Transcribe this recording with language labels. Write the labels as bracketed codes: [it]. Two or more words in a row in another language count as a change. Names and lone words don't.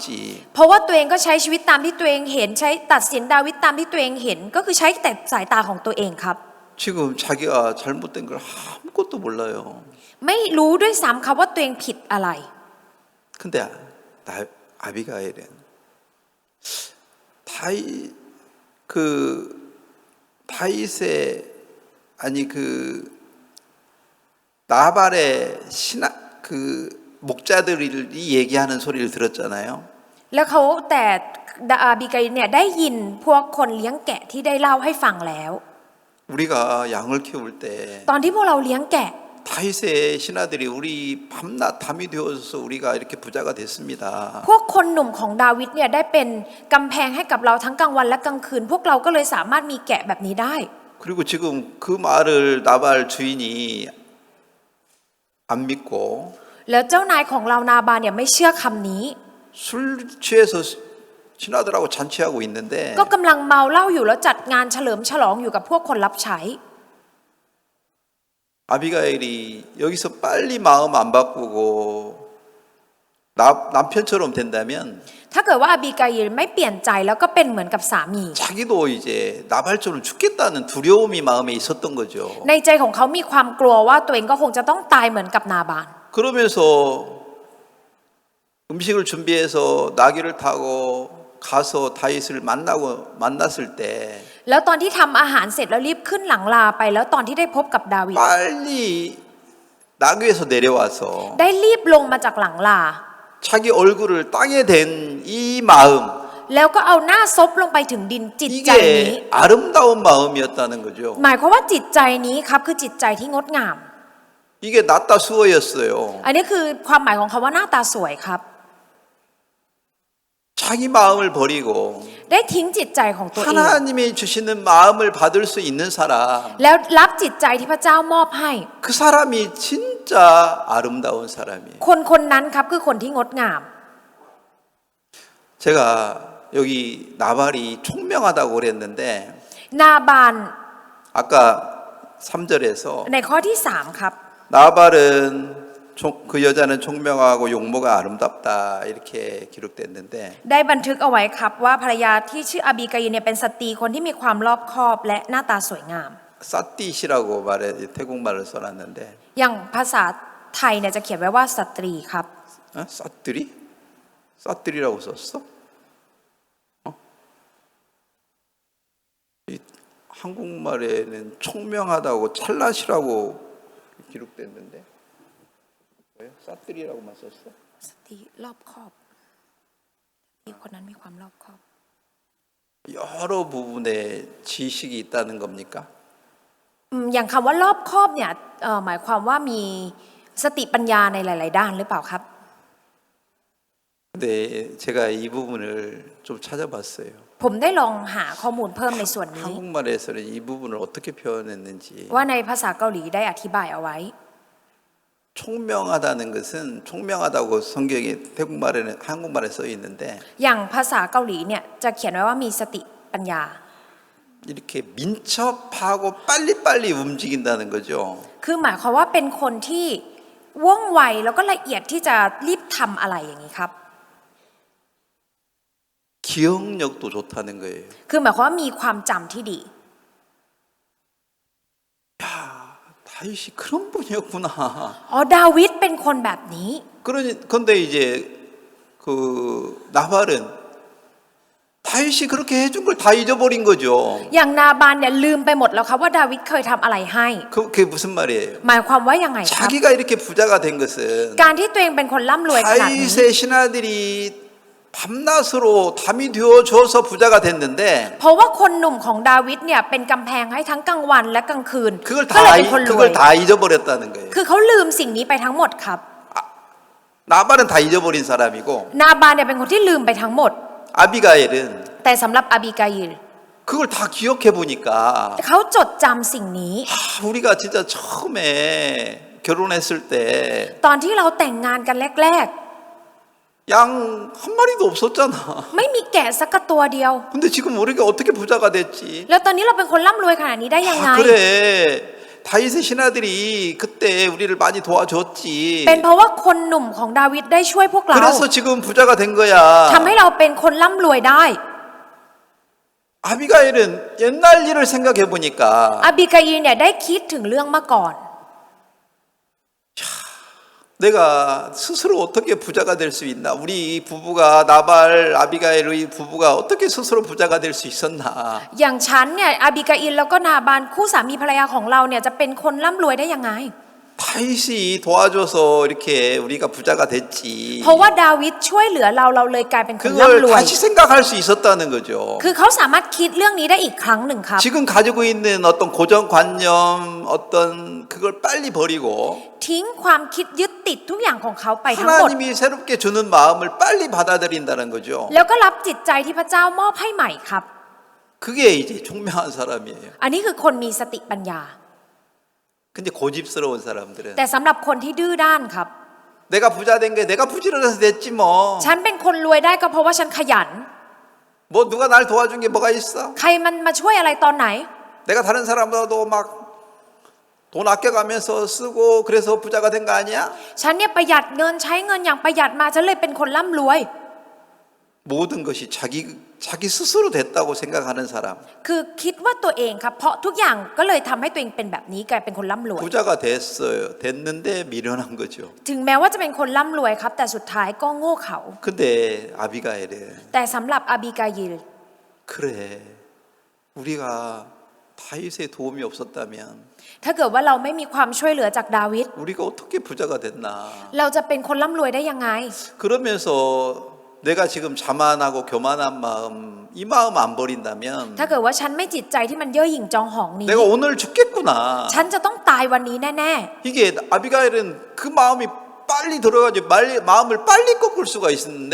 [th] เพราะว่าตัวเองก็ใช้ชีวิตตามที่ตัวเองเห็นใช้ตัดสินดาวิดตามที่ตัวเองเห็นก็คือใช้แต่สายตาของตัวเองครับ [ko] 지금 자기가 잘못된 걸 아무것도 몰라요. [th] ไม่รู้ด้วยซ้ำครับว่าตัวเองผิดอะไร [ko] 근데 아비가일은 다윗의 아니 나발의 목자들이 얘기하는 소리를 들었잖아요. [th] แล้วเขาแต่อาบิกาอิลเนี่ยได้ยินพวกคนเลี้ยงแกะที่ได้เล่าให้ฟังแล้ว [ko] 우리가 양을 키울 때 [th] ตอนที่พวกเราเลี้ยงแกะ [ko] 다윗의 신하들이 우리 밤낮 담이 되어서 우리가 이렇게 부자가 됐습니다. [th] พวกคนหนุ่มของดาวิดเนี่ยได้เป็นกำแพงให้กับเราทั้งกลางวันและกลางคืนพวกเราก็เลยสามารถมีแกะแบบนี้ได้ [ko] 그리고 지금 그 말을 나발 주인이 안 믿고 [th] แล้วเจ้านายของเรานาบานเนี่ยไม่เชื่อคำนี้ [ko] 술 취해서 신하들하고 잔치하고 있는데 [th] ก็กำลังเมาเหล้าอยู่แล้วจัดงานเฉลิมฉลองอยู่กับพวกคนรับใช้ [ko] 아비가일이 여기서 빨리 마음 안 바꾸고 남편처럼 된다면 [th] ถ้าเกิดว่าอาบิกาอิลไม่เปลี่ยนใจแล้วก็เป็นเหมือนกับสามี [ko] 자기도 이제 나발처럼 죽겠다는 두려움이 마음에 있었던 거죠. [th] ในใจของเขามีความกลัวว่าตัวเองก็คงจะต้องตายเหมือนกับนาบาน [ko] 그러면서 음식을 준비해서 나귀를 타고 가서 다윗을 만났을 때 [th] แล้วตอนที่ทำอาหารเสร็จแล้วรีบขึ้นหลังลาไปแล้วตอนที่ได้พบกับดาวิด [ko] 빨리 나귀에서 내려와서 [th] ได้รีบลงมาจากหลังลา [ko] 자기 얼굴을 땅에 댄 이 마음 [th] แล้วก็เอาหน้าซบลงไปถึงดินจิตใจนี้ [ko] 이게 아름다운 마음이었다는 거죠. [th] หมายความว่าจิตใจนี้ครับคือจิตใจที่งดงาม [ko] 이게 낫다 수어였어요. [th] อันนี้คือความหมายของคำว่าหน้าตาสวยครับ [ko] 자기 마음을 버리고 [th] ได้ทิ้งจิตใจของตัวเอง [ko] 하나님이 주시는 마음을 받을 수 있는 사람 [th] แล้วรับจิตใจที่พระเจ้ามอบให้ [ko] 그 사람이 진짜 아름다운 사람이에요. [th] คนคนนั้นครับคือคนที่งดงาม [ko] 제가 여기 나발이 총명하다고 그랬는데 [th] นาบาน [ko] 아까 3절에서 [th] ในข้อที่3ครับ [ko] 나발은 그 여자는 총명하고 용모가 아름답다 이렇게 기록됐는데 [th] ได้บันทึกเอาไว้ครับว่าภรรยาที่ชื่ออาบิกาอิลเนี่ยเป็นสตรีคนที่มีความรอบคอบและหน้าตาสวยงาม [ko] 사띠시라고 말해 태국말을 써놨는데 [th] อย่างภาษาไทยเนี่ยจะเขียนไว้ว่าสตรีครับ [ko] 사띠리? 사띠리라고 썼어? 이 한국말에는 총명하다고 찰나시라고 기록됐는데 왜 사띠리라고만 썼어? [th] สตรีรอบคอบที่คนนั้นมีความรอบคอบ [ko] 여러 부분에 지식이 있다는 겁니까? [th] อย่างคำว่ารอบคอบเนี่ยหมายความว่ามีสติปัญญาในหลาย ๆ ด้านหรือเปล่าครับ [ko] 근데 제가 이 부분을 좀 찾아봤어요. [th] ผมได้ลองหาข้อมูลเพิ่มในส่วนนี้ [ko] 한국말에서는 이 부분을 어떻게 표현했는지 [th] ว่าในภาษาเกาหลีได้อธิบายเอาไว้ [ko] 총명하다는 것은 총명하다고 성경에 태국말에는 한국말에 써 있는데 [th] อย่างภาษาเกาหลีเนี่ยจะเขียนไว้ว่ามีสติปัญญา [ko] 이렇게 민첩하고 빨리빨리 움직인다는 거죠. [th] คือหมายความว่าเป็นคนที่ว่องไวแล้วก็ละเอียดที่จะรีบทำอะไรอย่างนี้ครับ [ko] 기억력도 좋다는 거예요. [th] คือหมายความว่ามีความจำที่ดี [ko] 야, 다윗이 그런 분이었구나. [th] อ๋อดาวิดเป็นคนแบบนี้ [ko] 그런데 이제 그 나발은 다윗이 그렇게 해준 걸 다 잊어버린 거죠. [th] อย่างนาบานเนี่ยลืมไปหมดแล้วครับว่าดาวิดเคยทำอะไรให้ [ko] 그게 무슨 말이에요? [th] หมายความว่ายังไงครับ [ko] 자기가 이렇게 부자가 된 것은 [th] การที่ตัวเองเป็นคนร่ำรวยขนาดนี้ [ko] 다윗의 신하들이 밤낮으로 담이 되어줘서 부자가 됐는데 [th] เพราะว่าคนหนุ่มของดาวิดเนี่ยเป็นกำแพงให้ทั้งกลางวันและกลางคืน [ko] 그걸 [th] ก็เลยเป็นคนรวย [ko] 다 잊어버렸다는 거예요. [th] คือเขาลืมสิ่งนี้ไปทั้งหมดครับ [ko] 나발은 다 잊어버린 사람이고 [th] นาบานเนี่ยเป็นคนที่ลืมไปทั้งหมด [ko] 아비가일은 [th] แต่สำหรับอาบิกาอิล [ko] 그걸 다 기억해 보니까 [th] เขาจดจำสิ่งนี้ [ko] 우리가 진짜 처음에 결혼했을 때 [th] ตอนที่เราแต่งงานกันแรก [ko] 양 한 마리도 없었잖아. [th] ไม่มีแกะสักกระตัวเดียว [ko] 근데 지금 우리가 어떻게 부자가 됐지? [th] แล้วตอนนี้เราเป็นคนร่ำรวยขนาดนี้ได้ยังไง [ko] 아, 그래. 다윗의 신하들이 그때 우리를 많이 도와줬지. [th] เป็นเพราะว่าคนหนุ่มของดาวิดได้ช่วยพวกเรา [ko] 그래서 지금 부자가 된 거야. [th] ทำให้เราเป็นคนร่ำรวยได้ [ko] 아비가일은 옛날 일을 생각해 보니까 [th] อาบิกาอีเนี่ยได้คิดถึงเรื่องเมื่อก่อน [ko] 내가 스스로 어떻게 부자가 될 수 있나? 우리 부부가 나발 아비가일의 부부가 어떻게 스스로 부자가 될 수 있었나? [th] อย่างฉันเนี่ยอาบิกาอิลแล้วก็นาบานคู่สามีภรรยาของเราเนี่ยจะเป็นคนร่ำรวยได้ยังไง [ko] 다윗이 도와줘서 이렇게 우리가 부자가 됐지. [th] เพราะว่าดาวิดช่วยเหลือเราเลยกลายเป็นคน [ko] 그걸 [th] ร่ำรวย [ko] 다시 생각할 수 있었다는 거죠. [th] คือเขาสามารถคิดเรื่องนี้ได้อีกครั้งหนึ่งครับ [ko] 지금 가지고 있는 어떤 고정관념, 어떤 그걸 빨리 버리고 [th] ทิ้งความคิดยึดติดทุกอย่างของเขาไปทั้งหมด [ko] 하나님이 새롭게 주는 마음을 빨리 받아들인다는 거죠. [th] แล้วก็รับจิตใจที่พระเจ้ามอบให้ใหม่ครับ [ko] 그게 이제 총명한 사람이에요. [th] อันนี้คือคนมีสติปัญญา [ko] 근데 고집스러운 사람들은 [th] แต่สำหรับคนที่ดื้อด้านครับ [ko] 내가 부자 된 게 내가 부지런해서 됐지 뭐. [th] ฉันเป็นคนรวยได้ก็เพราะว่าฉันขยัน [ko] 뭐 누가 날 도와준 게 뭐가 있어? [th] ใครมันมาช่วยอะไรตอนไหน [ko] 내가 다른 사람보다도 막 돈 아껴가면서 쓰고 그래서 부자가 된 거 아니야? [th] ฉันเนี่ยประหยัดเงินใช้เงินอย่างประหยัดมาฉันเลยเป็นคนร่ำรวย [ko] 모든 것이 자기 스스로 됐다고 생각하는 사람. [th] คือคิดว่าตัวเองครับเพราะทุกอย่างก็เลยทำให้ตัวเองเป็นแบบนี้กลายเป็นคนร่ำรวย [ko] 부자가 됐어요. 됐는데 미련한 거죠. [th] ถึงแม้ว่าจะเป็นคนร่ำรวยครับแต่สุดท้ายก็โง่เขลา [ko] 근데 아비가일은 [th] แต่สำหรับอาบิกายิล [ko] 그래. 우리가 다윗의 도움이 없었다면 [th] ถ้าเกิดว่าเราไม่มีความช่วยเหลือจากดาวิด [ko] 우리가 어떻게 부자가 됐나? [th] เราจะเป็นคนร่ำรวยได้ยังไง [ko] 그러면서 내가 지금 자만하고 교만한 마음, 이 마음 안 버린다면 [th] ถ้าเกิดว่าฉันไม่จิตใจที่มันเย่อหยิ่งจองหองนี้ [ko] 내가 오늘 죽겠구나. [th] ฉันจะต้องตายวันนี้แน่ [ko] 이게 아비가일은 그 마음이 빨리 들어가지고 마음을 빨리 꺾을 수가 있었는데